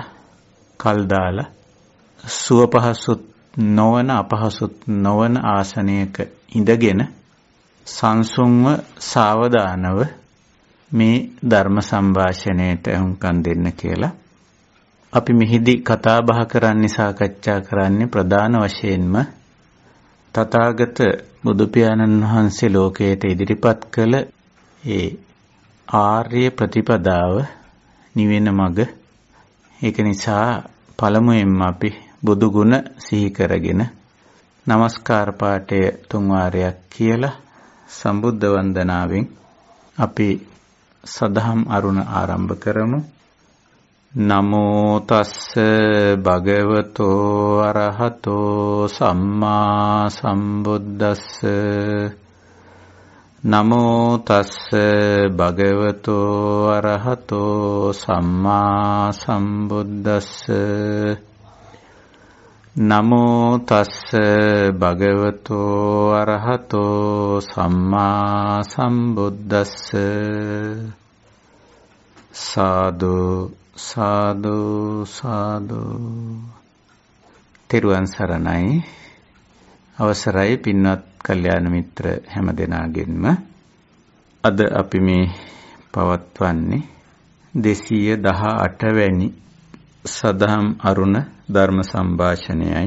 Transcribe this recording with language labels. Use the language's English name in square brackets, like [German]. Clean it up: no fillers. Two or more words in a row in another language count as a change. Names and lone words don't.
[Sinhala] කල් දාලා සුව පහසුත් නොවන අපහසුත් නොවන ආසනයක ඉඳගෙන සංසුන්ව සාවධානව මේ ධර්ම සංഭാෂණයට උන්කම් දෙන්න කියලා අපි මෙහිදී කතා බහ කරන්නේ, සාකච්ඡා කරන්නේ ප්‍රධාන වශයෙන්ම තථාගත බුදු පියාණන් වහන්සේ ලෝකයට ඉදිරිපත් කළ ඒ ආර්ය ප්‍රතිපදාව, නිවෙන මඟ. ඒක නිසා පළමුවෙන්ම අපි බුදු ගුණ සිහි කරගෙන নমස්කාර පාඨය 3 වාරයක් කියලා සම්බුද්ධ වන්දනාවෙන් අපි සදහම් අරුණ ආරම්භ කරමු. [Pali] නමෝ තස්ස භගවතෝ අරහතෝ සම්මා සම්බුද්දස්ස. නමෝ තස්ස භගවතෝ අරහතෝ සම්මා සම්බුද්දස්ස. නමෝ තස්ස භගවතෝ අරහතෝ සම්මා සම්බුද්දස්ස. සාදු සාදු සාදු. [Sinhala] තෙරුවන් සරණයි. අවසරයි පින්වත් කල්යාණ මිත්‍ර හැම දෙනාගෙන්ම අද අපි මේ පවත්වන්නේ 218 වැනි සදහම් අරුණ ධර්ම සංഭാෂණයයි.